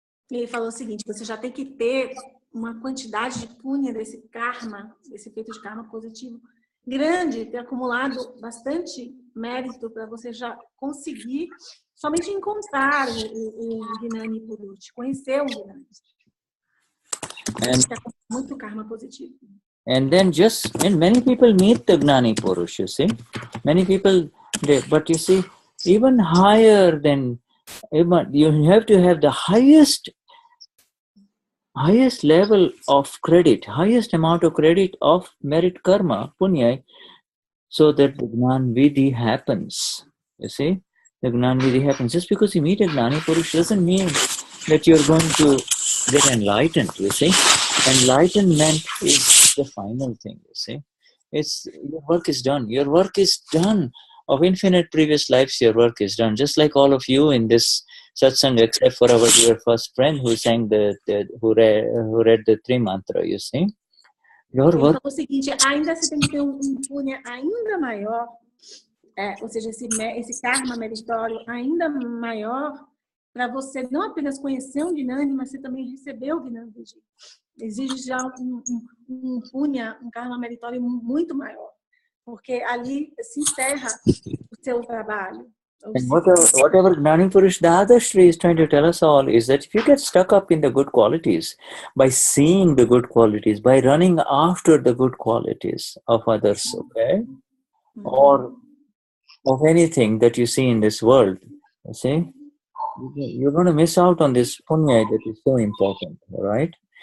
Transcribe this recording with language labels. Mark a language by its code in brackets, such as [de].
[pt] Ele falou o seguinte, você já tem que ter uma quantidade de punya desse karma, desse efeito de karma positivo grande, ter acumulado bastante mérito para você já conseguir somente encontrar o Gnani Purush, conhecer o Gnani. Muito karma positivo. [en] And then many people meet the Gnani Purush, you see. Many people, but you see, even higher than, you have to have the highest level of credit, highest amount of credit of merit karma, punya, so that the Gnan Vidhi happens. You see, the Gnan Vidhi happens. Just because you meet a Gnani Purush doesn't mean that you're going to get enlightened, you see. Enlightenment is the final thing, you see. Your work is done. Your work is done. Of infinite previous lives, your work is done. Just like all of you in this satsang, except for our dear first friend who sang who read the Tri Mantra, you see. Your work. [pt] Então, é o seguinte, ainda você tem que ter punya ainda maior, ou seja, esse karma meritório ainda maior, para você não apenas conhecer um Gnani, mas você também receber o Gnani. Exige já um punya, um karma meritório muito maior, porque ali se encerra o seu trabalho. [en] And whatever Gnani Purush Dadashri is trying to tell us all is that if you get stuck up in the good qualities, by seeing the good qualities, by running after the good qualities of others, okay, or of anything that you see in this world, you see, you're going to miss out on this punya that is so important, all right?